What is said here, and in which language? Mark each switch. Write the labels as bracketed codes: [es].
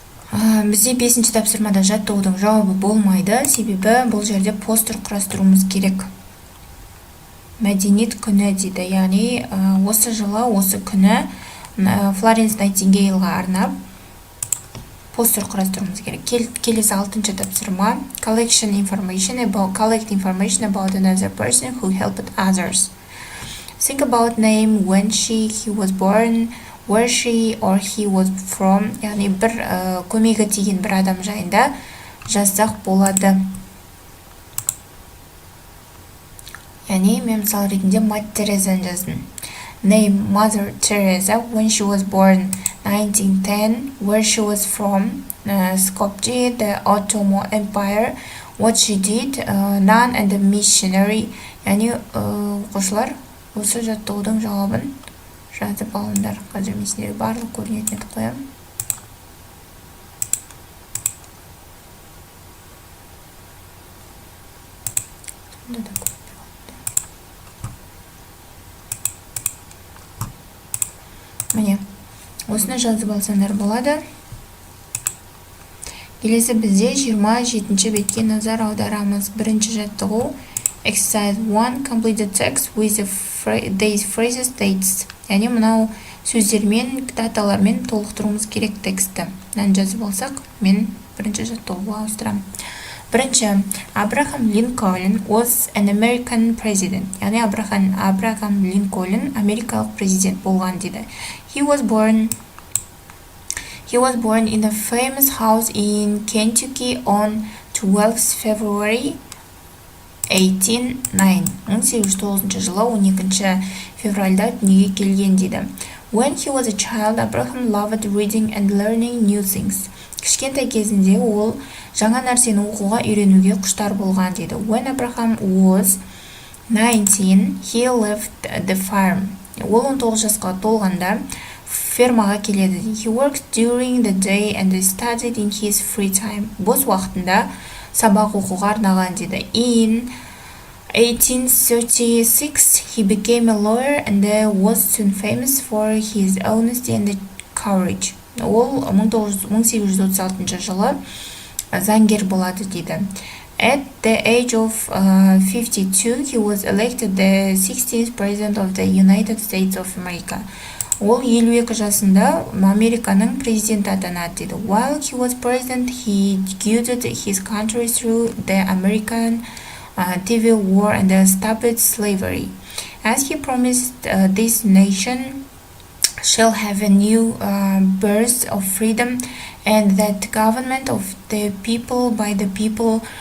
[kk] Бізде 5-ші тапсырмада жаттығудың жауабы болмайды, себебі бұл жерде постер құрастыруымыз керек. Мәдениет күні дейді. Яғни осы жылы, осы күні Florence Nightingaleға арнап постер құрастыруымыз керек. Келесі 6-ші тапсырма. [en] Collect information about another person who helped others. Think about name, when he was born, where she or he was from. [kk] Яғни бір көмегі тиген бір адам жайында жазсақ болады. Яғни мен мысал ретінде мать Терезаны жаздым. [en] Name Mother Teresa, when she was born 1910, where she was from, Skopje, the Ottoman Empire, what she did, nun and a missionary. [kk] Яғни оқушылар осы жаттығудың жауабын жазып алыңдар. Қазір мен сіздерге барлық көрінетін етіп қоямын. Міне, осыны жазып алсаңдар болады. Келесі бізде 27-ші бетке назар аударамыз. Бірінші жаттығу. [en] Exercise 1. Complete the text with these phrases, dates. [kk] Яғни мынау сөздермен, даталармен толықтыруымыз керек тексті. Мынаны жазып алсақ, мен бірінші жаттығуға ауыстырамын. [en] Бірінші, Abraham Lincoln was an American president. [kk] Яғни Abraham Lincoln америкалық президент болған дейді. [en] He was born in a famous house in Kentucky on 12th February 1809 [kk] жылы 12 февральда дүниеге келген дейді. [en] When he was a child, Abraham loved reading and learning new things. [kk] Кішкентай кезінде ол жаңа нәрсені оқуға үйренуге құштар болған дейді. [en] When Abraham was 19, he left the farm. [kk] Ол 19 жасқа толғанда фермаға келеді. [en] He worked during the day and studied in his free time. [kk] Бос уақытында сабақ оқуға арнаған дейді. [en] In 1836, he became a lawyer and was soon famous for his honesty and courage. [kk] Ол 1836 жылы заңгер болады дейді. [en] At the age of 52, he was elected the 16th president of the United States of America. [kk] Ол 52 жасында Американың президенті атанады дейді. [en] While he was president, he guided his country through the American Civil War and stopped slavery. As he promised, this nation shall have a new birth of freedom, and that government of the people, by the people,